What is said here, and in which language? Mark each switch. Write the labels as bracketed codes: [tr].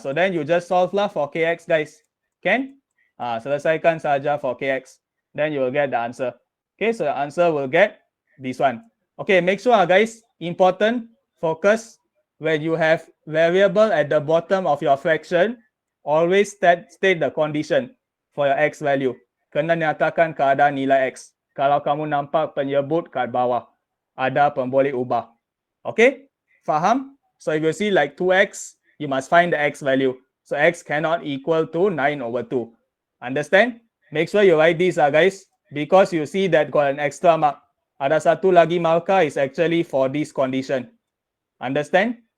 [en] So then you just solve lah for kx, guys. Can? [ms] Selesaikan saja [en] for kx. Then you will get the answer. Okay, so the answer will get this one. Okay, make sure, guys, important, focus, when you have variable at the bottom of your fraction, always state the condition for your x value. [ms] Kena nyatakan keadaan nilai x. Kalau kamu nampak penyebut kat bawah, ada pemboleh ubah. Okay, faham? [en] So if you see like 2x, you must find the x value. So x cannot equal to 9 over 2. Understand? Make sure you write this, guys, because you see that got an extra mark. [ms] Ada satu lagi [en] marker is actually for this condition. Understand?